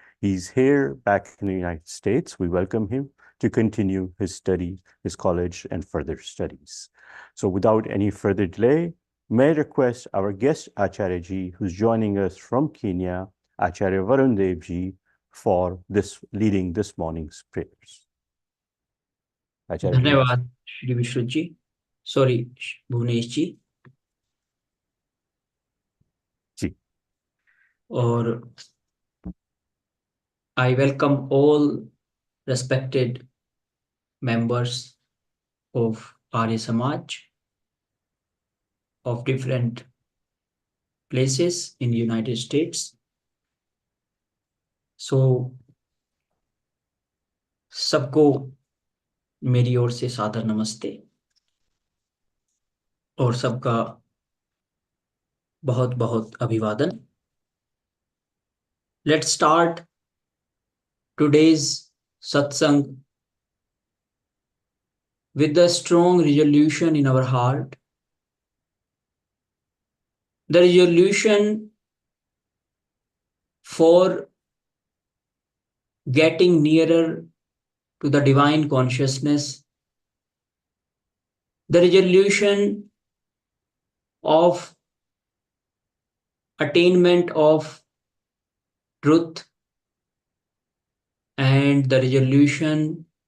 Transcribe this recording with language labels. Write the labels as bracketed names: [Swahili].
[English] He's here back in the United States. We welcome him to continue his studies, his college and further studies. So without any further delay, may I request our guest Acharya ji, who's joining us from Kenya, Acharya Varun ji, for leading this morning's prayers. Acharya ji. [Hindi] धन्यवाद श्री विश्व जी, sorry Bhuvnesh जी। जी। और [English] I welcome all respected members of Arya Samaj of different places in the United States. So [Hindi] सबको मेरी ओर से सादर नमस्ते और सबका बहुत बहुत अभिवादन। [English] Let's start today's satsang with the strong resolution in our heart. The resolution for getting nearer to the divine consciousness, the resolution of attainment of truth, and the resolution